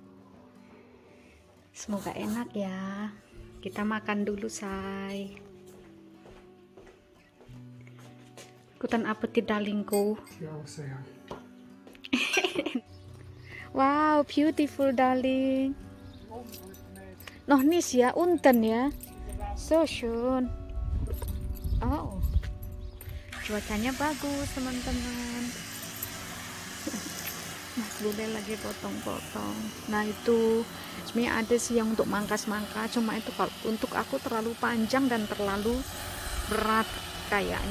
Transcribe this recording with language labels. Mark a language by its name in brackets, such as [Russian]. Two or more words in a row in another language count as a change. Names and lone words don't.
[Indonesian] Semoga enak ya. Kita makan dulu say. Ikutan apetit darlingku. Ja, sayang. [English] Wow, beautiful darling. Noh nis ya, unten ya. [German] So schön. [Indonesian] Oh, cuacanya bagus teman-teman. Mas Bule lagi potong-potong. Nah itu sebenarnya ada sih yang untuk mangkas-mangkas, cuma itu kalau untuk aku terlalu panjang dan terlalu berat kayaknya.